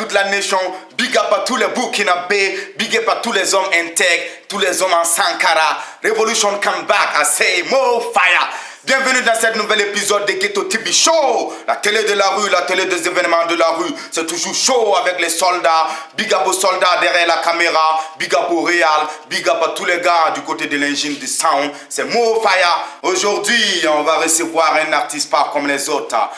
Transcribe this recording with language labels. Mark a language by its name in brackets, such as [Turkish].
[French] nation, big up à tous les Burkinabés, big up à tous les hommes intègres, tous les hommes en Sankara. [English] Revolution come back, I say more fire. [French] Bienvenue dans cet nouvel épisode de Ghetto TV Show. La télé de la rue, la télé des événements de la rue. C'est toujours chaud avec les soldats. Big up aux soldats derrière la caméra. Big up au Real. Big up à tous les gars du côté de l'engine du sound. C'est Mo Fire. Aujourd'hui, on va recevoir un artiste pas comme les autres.